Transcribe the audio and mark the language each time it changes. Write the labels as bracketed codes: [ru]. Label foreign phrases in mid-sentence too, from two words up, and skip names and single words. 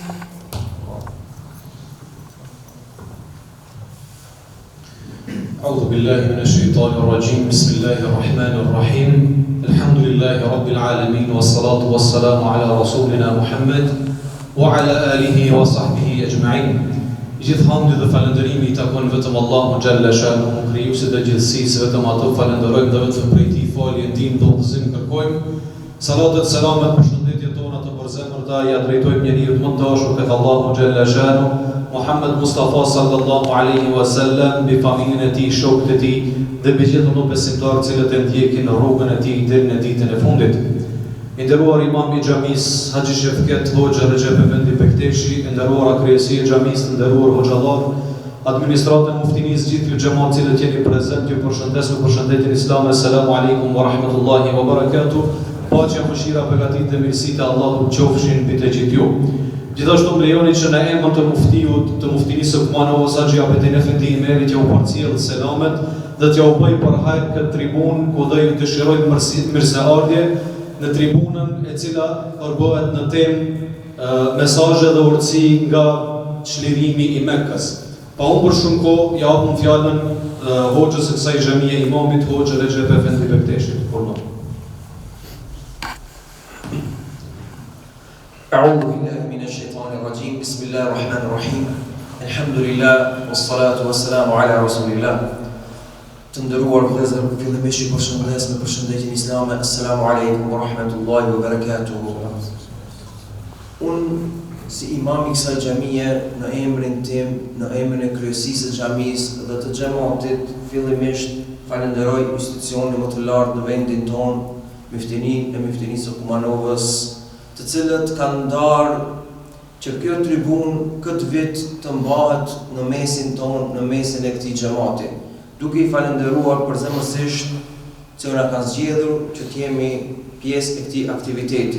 [ar] أعوذ بالله من الشيطان الرجيم بسم الله الرحمن الرحيم الحمد لله رب العالمين والصلاة والسلام على رسولنا محمد وعلى آله وصحبه أجمعين. [sq] Gjithë hamdi dhe falëndërimi i takon vetëm Allahu [ar] جل شأنه, [sq] krijuesit të gjithësisë, vetëm atë falenderojmë dhe vetëm prej tij falje, ndihmë dhe udhëzim kërkojmë. Salatet, selamet, përshëndetjet tona të përzemërta ja drejtojmë njeriu më të dashur tek Allahu [ar] جل شأنه, [sq] Muhammed Mustafa [ar] صلى الله عليه وسلم, [sq] mbi familjen e tij, shokët e tij dhe mbi gjithë ato besimtarë të cilët e ndjekin rrugën e tij deri në ditën e fundit. I nderuar imam i xhamis Haxhi Shefket Hoxha Recep Efendi Bekteshi, i nderuara kryesi i xhamis, të nderuar hoxhallar, administratën muftinisë, gjithë ju xhamat cilët jeni prezent, ju përshëndes me përshëndetjen islame. [ar] السلام عليكم ورحمة الله وبركاته. [sq] Paqja, mëshira, begatit dhe mirësitë e Allahut qofshin mbi të gjithë ju. Gjithashtu më lejoni që në emër të muftiut të muftinisë së Kumanovës Haxhi Abedin Efendi Imeri t'ja u përcjell selamet dhe t'ja u bëj për hajër këtë tribunë ku dhe ju dëshirojmë mirëseardhje në tribunën e cila përbohet në temë mesazhe dhe urtësi nga çlirimi i Mekës. Pa unë për shumë kohë ja hapun fjalën hoxhës së kësaj xhamie, imamit Hoxha Recep Efendi Bekteshi. [ar] أعوذ بالله من الشيطان الرجيم بسم الله الرحمن الرحيم الحمد لله والصلاة والسلام على رسول الله. [sq] Të nderuar vëllezër, fillimisht ju përshëndes me përshëndetjen islame. [ar] السلام عليكم ورحمة الله وبركاته. [sq] Unë si imam i kësaj xhamie, në emrin tim, në emrin e kryesisë së xhamisë dhe të xhamatit, fillimisht falenderoj institucionin më të lartë në vendin tonë, Myftininë e Myftinisë së Kumanovës, të cilët kanë ndarë që kjo tribunë këtë vit të mbahet në mesin tonë, në mesin e këtij xhamati, duke i falenderuar përzemërsisht që na kanë zgjedhur që të jemi pjesë e këtij aktiviteti.